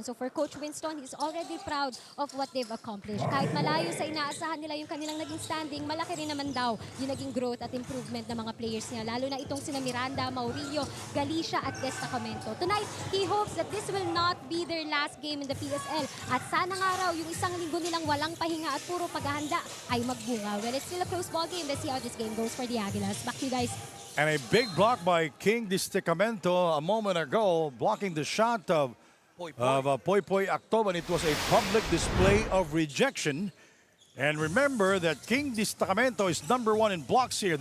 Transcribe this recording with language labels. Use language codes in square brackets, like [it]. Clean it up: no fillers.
[en] So for Coach Winston, he's already proud of what they've accomplished. [tl] Kahit malayo sa inaasahan nila yung kanilang naging standing, malaki rin naman daw yung naging growth at improvement ng mga players niya. Lalo na itong sina Miranda, Maurillo, Galicia at Destacamento. [en] Tonight, he hopes that this will not be their last game in the PSL. [tl] At sana nga raw yung isang linggo nilang walang pahinga at puro paghahanda ay magbunga. [en] Well, it's still a close ball game. Let's see how this game goes for the Aguilas. Back to you guys. And a big block by King Destacamento a moment ago, blocking the shot of Poy Poy Actoban. It was a public display of rejection. And remember that King Destacamento is #1 in blocks here.